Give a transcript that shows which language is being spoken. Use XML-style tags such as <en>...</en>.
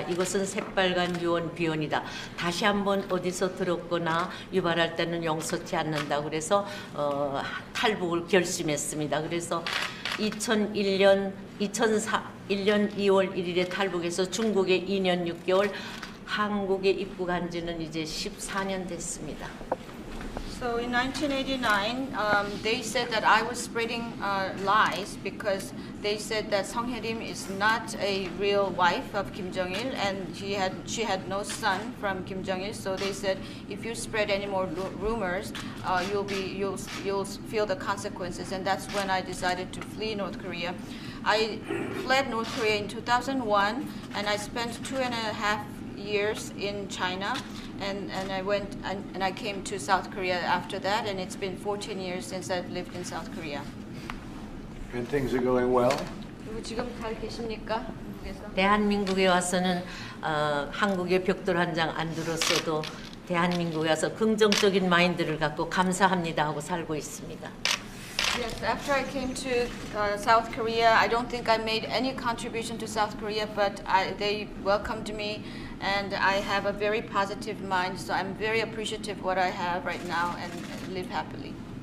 <ko>이것은 새빨간 유언 비언이다. 다시 한번 어디서 들었거나 유발할 때는 용서치 않는다. 그래서 탈북을 결심했습니다. 그래서 2001년 2월 1일에 탈북해서 중국에 2년 6개월, 한국에 입국한 지는 이제 14년 됐습니다.</ko> <en>So in 1989, they said that I was spreading lies because they said that Song Hye-rim is not a real wife of Kim Jong-il, and she had no son from Kim Jong-il. So they said, if you spread any more rumors, you'll feel the consequences. And that's when I decided to flee North Korea. I fled North Korea in 2001, and I spent 2.5 years in China. And I went and I came to South Korea after that, and it's been 14 years since I've lived in South Korea. And things are going well?</en> <ko>그리고 지금 잘 계십니까? 한국에서? 대한민국에 와서는 한국의 벽돌 한 장 안 들었어도 대한민국에 와서 긍정적인 마인드를 갖고 감사합니다 하고 살고 있습니다.</ko> <en>Yes, after I came to South Korea, I don't think I made any contribution to South Korea, but they welcomed me, and I have a very positive mind, so I'm very appreciative of what I have right now and live happily.</en>